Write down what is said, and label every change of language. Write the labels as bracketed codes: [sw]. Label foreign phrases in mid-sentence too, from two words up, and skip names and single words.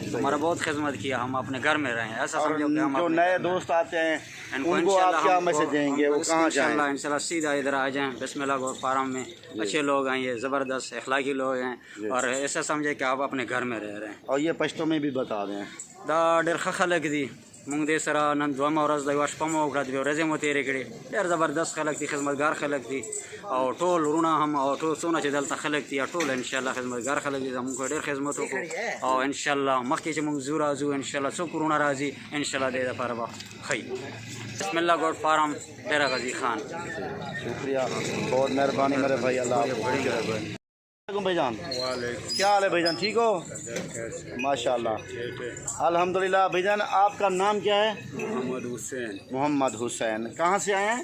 [ur] ہمارا بہت خدمت کیا، ہم اپنے گھر میں رہیں، ایسا और سمجھو کہ ہم जो अपने नए گھر میں دوست آتے ہیں इनको انکو آپ इंशाल्लाह क्या हमको- میسج دیں گے، وہ हमको کہاں جائیں? انشاءاللہ سیدھا ادھر آ جائیں بسم اللہ گوٹ فارم میں۔ اچھے لوگ ہیں، یہ زبردست اخلاقی لوگ ہیں، اور ایسا سمجھے کہ آپ اپنے گھر میں رہ رہے ہیں. اور یہ پشتو میں بھی بتا دیں. [ps] دا ډېر ښه خلک دي. مونږ دې سره نن دویمه ورځ د یوه شپه مو وکړه، د ورځې مو تېرې کړې. ډېر زبردست خلک دي، خدمتګار خلک دي، او ټول وروڼه هم او ټول څونه چې دلته خلک دي ټول انشاءالله خدمتګار خلک دي. زموږ ډېر خدمت وکړو، او انشاءالله مخکې چې مونږ ځو راځو انشاءالله څوک وروڼه راځي انشاءالله دې دپاره به ښه. [ur] بسم الله گوٹ فارم ڈیرا غازی خان. شکریہ، بہت مہربانی میرے بھائی، اللہ آپ کو خوش رکھے۔ بھائی جان کیا حال ہے بھائی جان، ٹھیک ہو؟ ماشاء اللہ، الحمدللہ۔ بھائی جان آپ کا نام کیا ہے؟ محمد حسین، محمد حسین۔ کہاں سے آئے ہیں؟